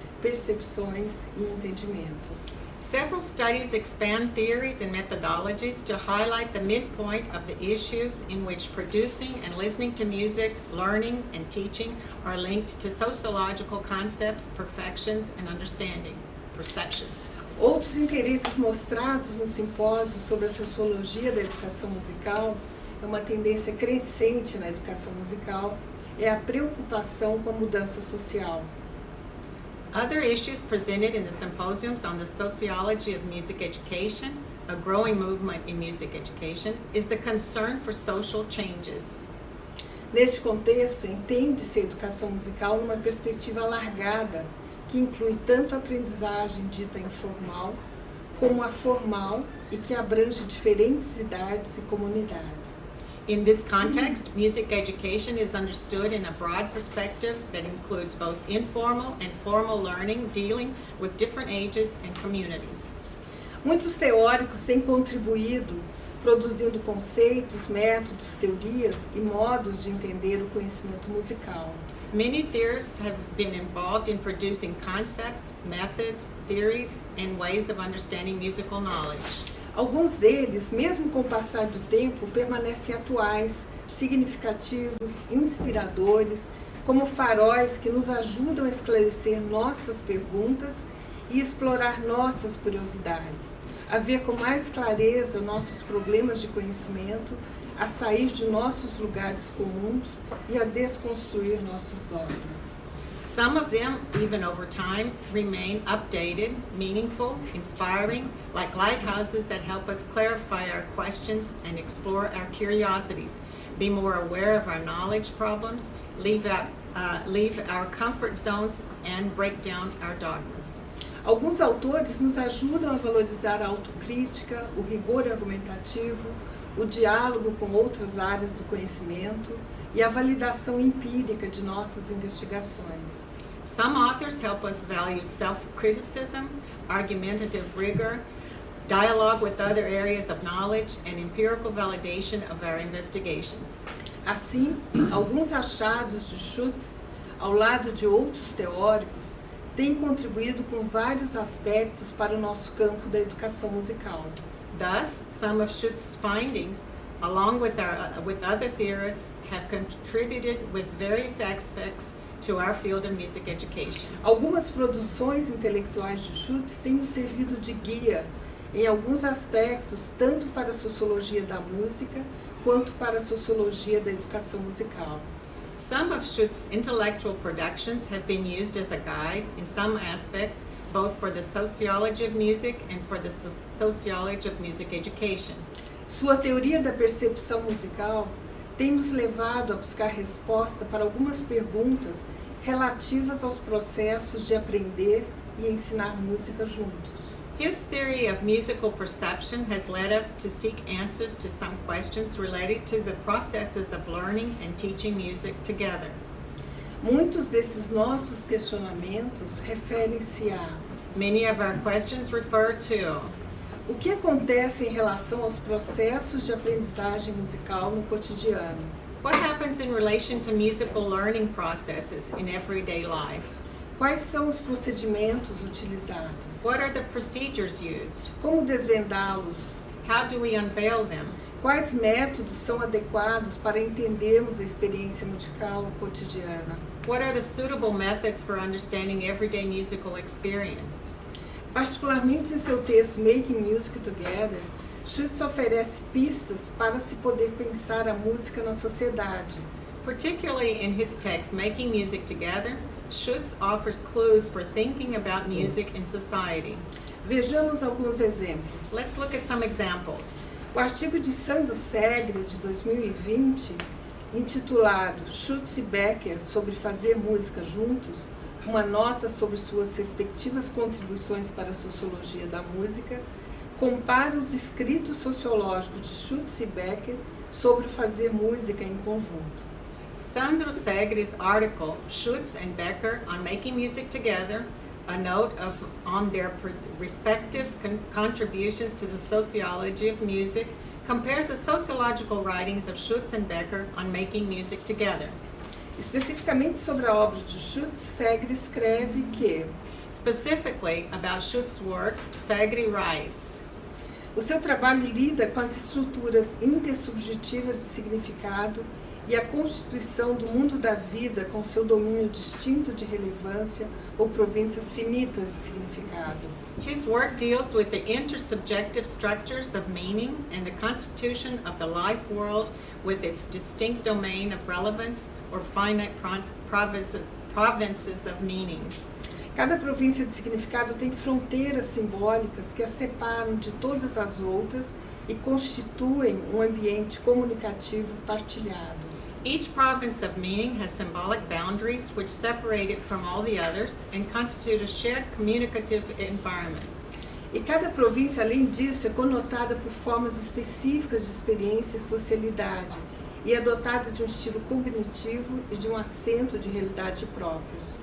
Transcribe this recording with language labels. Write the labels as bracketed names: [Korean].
[Portuguese] percepções e entendimentos. [English] Several studies expand theories and methodologies to highlight the midpoint of the issues in which producing and listening to music, learning, and teaching are linked to sociological concepts, perfections, and understanding, perceptions. [Portuguese] Outros interesses mostrados no simpósio sobre a sociologia da educação musical, é uma tendência crescente na educação musical, é a preocupação com a mudança social. [English] Other issues presented in the symposiums on the sociology of music education, a growing movement in music education, is the concern for social changes. [Portuguese] Neste contexto, entende-se a educação musical numa perspectiva alargada, que inclui tanto a aprendizagem dita informal, como a formal e que abrange diferentes idades e comunidades. [English] In this context, music education is understood in a broad perspective that includes both informal and formal learning dealing with different ages and communities. [Portuguese] Muitos teóricos têm contribuído produzindo conceitos, métodos, teorias e modos de entender o conhecimento musical. [English] Many theorists have been involved in producing concepts, methods, theories, and ways of understanding musical knowledge. [Portuguese] Alguns deles, mesmo com o passar do tempo, permanecem atuais, significativos, inspiradores, como faróis que nos ajudam a esclarecer nossas perguntas e explorar nossas curiosidades, a ver com mais clareza nossos problemas de conhecimento, a sair de nossos lugares comuns e a desconstruir nossos dogmas. [English] Some of them, even over time, remain updated, meaningful, inspiring, like lighthouses that help us clarify our questions and explore our curiosities, be more aware of our knowledge problems, leave our comfort zones, and break down our dogmas. [Portuguese] Alguns autores nos ajudam a valorizar a autocrítica, o rigor argumentativo, o diálogo com outras áreas do conhecimento e a validação empírica de nossas investigações. [English] Some authors help us value self-criticism, argumentative rigor, dialogue with other areas of knowledge, and empirical validation of our investigations. [Portuguese] Assim, alguns achados de Schutz, ao lado de outros teóricos, têm contribuído com vários aspectos para o nosso campo da educação musical. [English] Thus, some of Schutz's findings, along with other theorists, have contributed with various aspects to our field of music education. [Portuguese] Algumas produções intelectuais de Schutz têm nos servido de guia em alguns aspectos, tanto para a sociologia da música quanto para a sociologia da educação musical. [English] Some of Schutz's intellectual productions have been used as a guide in some aspects, both for the sociology of music and for the sociology of music education. [Portuguese] Sua teoria da percepção musical tem nos levado a buscar resposta para algumas perguntas relativas aos processos de aprender e ensinar música juntos. [English] His theory of musical perception has led us to seek answers to some questions related to the processes of learning and teaching music together. [Portuguese] Muitos desses nossos questionamentos referem-se a: [English] Many of our questions refer to [Portuguese] o que acontece em relação aos processos de aprendizagem musical no cotidiano? [English] what happens in relation to musical learning processes in everyday life. [Portuguese] Quais são os procedimentos utilizados? [English] What are the procedures used? [Portuguese] Como desvendá-los? [English] How do we unveil them? [Portuguese] Quais métodos são adequados para entendermos a experiência musical cotidiana? [English] What are the suitable methods for understanding everyday musical experience? [Portuguese] Particularmente em seu texto Making Music Together, Schutz oferece pistas para se poder pensar a música na sociedade. [English] Particularly in his text Making Music Together, Schutz offers clues for thinking about music in society. [Portuguese] Vejamos alguns exemplos. [English] Let's look at some examples. [Portuguese] O artigo de Sandro Segre, de 2020, intitulado Schutz e Becker sobre fazer música juntos, uma nota sobre suas respectivas contribuições para a sociologia da música, compara os escritos sociológicos de Schutz e Becker sobre fazer música em conjunto. [English] Sandro Segre's article, Schutz and Becker on Making Music Together, a note on their respective contributions to the sociology of music, compares the sociological writings of Schutz and Becker on making music together. [Portuguese] Especificamente sobre a obra de Schutz, Segre escreve que [English] Specifically, about Schutz's work, Segre writes, [Portuguese] O seu trabalho lida com as estruturas intersubjetivas de significado e a constituição do mundo da vida com seu domínio distinto de relevância ou províncias finitas de significado. [English] his work deals with the intersubjective structures of meaning and the constitution of the life world with its distinct domain of relevance or finite provinces of meaning. [Portuguese] Cada província de significado tem fronteiras simbólicas que as separam de todas as outras e constituem um ambiente comunicativo partilhado. [English] Each province of meaning has symbolic boundaries which separate it from all the others and constitute a shared communicative environment. [Portuguese] E cada província, além disso, é conotada por formas específicas de experiência e socialidade e é dotada de um estilo cognitivo e de um acento de realidade próprios.